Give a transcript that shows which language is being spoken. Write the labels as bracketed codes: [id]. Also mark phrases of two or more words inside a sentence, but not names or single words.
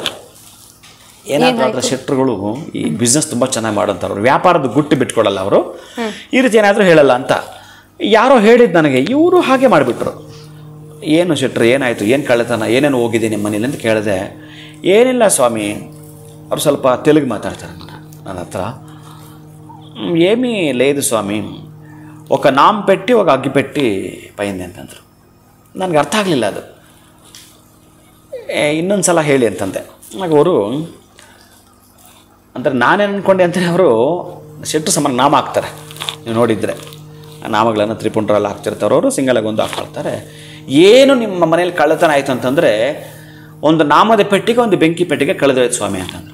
[kn] ಏನಾದರೂ ಅದರ ಶೆಟ್ರುಗಳು ಈ ಬಿಸ್ನೆಸ್ ತುಂಬ ಚೆನ್ನಾಗಿ ಮಾಡೋಂಥವ್ರು, ವ್ಯಾಪಾರದ ಗುಟ್ಟು ಬಿಟ್ಕೊಳ್ಳಲ್ಲ ಅವರು, ಈ ರೀತಿ ಏನಾದರೂ ಹೇಳಲ್ಲ ಅಂತ ಯಾರೋ ಹೇಳಿದ್ದು ನನಗೆ. ಇವರು ಹಾಗೆ ಮಾಡಿಬಿಟ್ರು. ಏನು ಶೆಟ್ರು ಏನಾಯಿತು, ಏನು ಕಳ್ಳತನ, ಏನೇನು ಹೋಗಿದೆ ನಿಮ್ಮ ಮನೇಲಿ ಅಂತ ಕೇಳಿದೆ. ಏನಿಲ್ಲ ಸ್ವಾಮಿ, ಅವ್ರು ಸ್ವಲ್ಪ ತೆಲುಗು ಮಾತಾಡ್ತಾರೆ ನನ್ನ ಹತ್ರ. [te] ఏమీ లేదు స్వామి, ఒక నామ పెట్టి ఒక అగ్గి పెట్టి పోయింది ಅಂತಂದರು. [kn] ನನಗೆ ಅರ್ಥ ಆಗಲಿಲ್ಲ ಅದು. ಇನ್ನೊಂದು ಸಲ ಹೇಳಿ ಅಂತಂದೆ. ಆಗ ಅವರು ಅಂದರೆ ನಾನೇನು ಅಂದ್ಕೊಂಡೆ ಅಂತಲೇ ಅವರು ಶೆಟ್ಟು ಸಮಾನ ನಾಮ ಹಾಕ್ತಾರೆ. ನೀವು ನೋಡಿದರೆ ನಾಮಗಳನ್ನು ತ್ರಿಪುಂಡ್ರಲ್ಲಿ ಹಾಕ್ತಿರ್ತಾರೆ, ಅವರು ಸಿಂಗಲಾಗಿ ಒಂದು ಹಾಕ್ಕೊಳ್ತಾರೆ. ಏನು ನಿಮ್ಮ ಮನೇಲಿ ಕಳ್ಳತನ ಆಯಿತು ಅಂತಂದರೆ ಒಂದು ನಾಮದ ಪೆಟ್ಟಿಗೆ, ಒಂದು ಬೆಂಕಿ ಪೆಟ್ಟಿಗೆ ಕಳೆದೋಯ್ತು ಸ್ವಾಮಿ ಅಂತಂದರು.